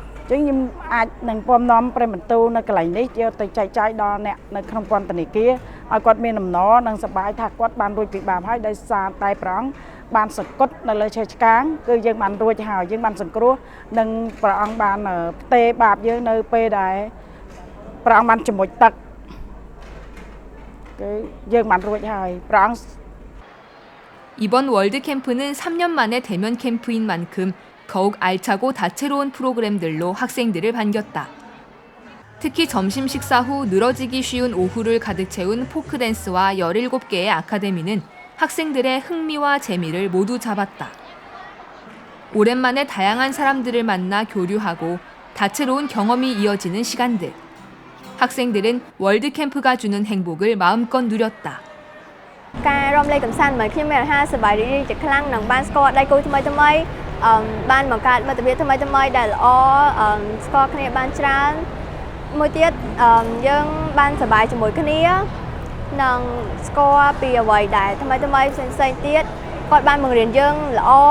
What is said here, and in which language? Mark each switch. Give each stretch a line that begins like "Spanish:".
Khmer: ចឹងខ្ញុំអាចនឹងពំនាំព្រះបន្ទូលនៅកន្លែងនេះយកទៅចែកចាយដល់អ្នកនៅក្នុងពន្ធនាគារឲ្យគាត់មានអំណរនិងសប្បាយថាគាត់បានរួចពីបាបហើយដោយសារតែព្រះអង្គបានសង្កត់នៅលើឈើឆ្កាងគឺយើងបានរួចហើយយើងបានសង្គ្រោះនិងព្រះអង្គបានផ្ទេរបាបយើងនៅពេលដែលព្រះអង្គបានជំនួយទឹកគឺយើងបានរួចហើយព្រះអង្គ
Korean: 이번 월드 캠프는 3년 만에 대면 캠프인 만큼 더욱 알차고 다채로운 프로그램들로 학생들을 반겼다. 특히 점심 식사 후 늘어지기 쉬운 오후를 가득 채운 포크댄스와 17개의 아카데미는 학생들의 흥미와 재미를 모두 잡았다. 오랜만에 다양한 사람들을 만나 교류하고 다채로운 경험이 이어지는 시간들. 학생들은 월드 캠프가 주는 행복을 마음껏 누렸다.
Khmer: ការរំលែកកម្សាន្តមកខ្ញុំមានអាហារសប្បាយរីករាយជាខ្លាំងនិងបានស្គាល់ដៃគូថ្មីថ្មីបានបង្កើតមិត្តភាពថ្មីថ្មីដែលល្អស្គាល់គ្នាបានច្រើនមួយទៀតយើងបានសប្បាយជាមួយគ្នានិងស្គាល់ពីអ្វីដែលថ្មីថ្មីផ្សេងៗទៀតគាត់បានបង្រៀនយើងល្អ